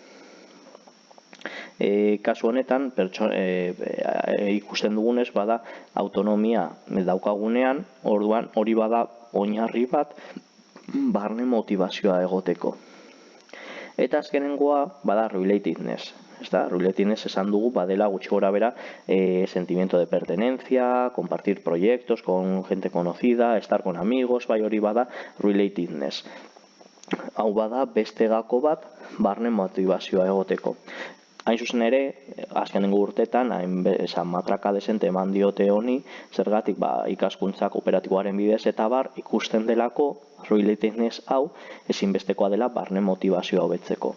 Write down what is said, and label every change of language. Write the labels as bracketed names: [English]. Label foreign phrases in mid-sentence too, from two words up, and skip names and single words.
[Basque] Kasu honetan, ikusten dugunez, bada autonomia daukagunean, orduan hori bada oinarri bat barne motivazioa egoteko. Eta azkenengoa bada relatedness. [Spanish] Relatedness [Basque] esan dugu badela gutxi gora bera [Spanish] sentimiento de pertenencia, compartir proyectos con gente conocida, estar con amigos, [Basque] hori bada relatedness. Hau bada beste gako bat barne motivazioa egoteko. Hain zuzen ere, azkenengo urtetan, matraka desente eman diote honi, zergatik ikaskuntza kooperatiboaren bidez eta ikusten delako relatedness hau ezinbestekoa dela barne motivazioa hobetzeko.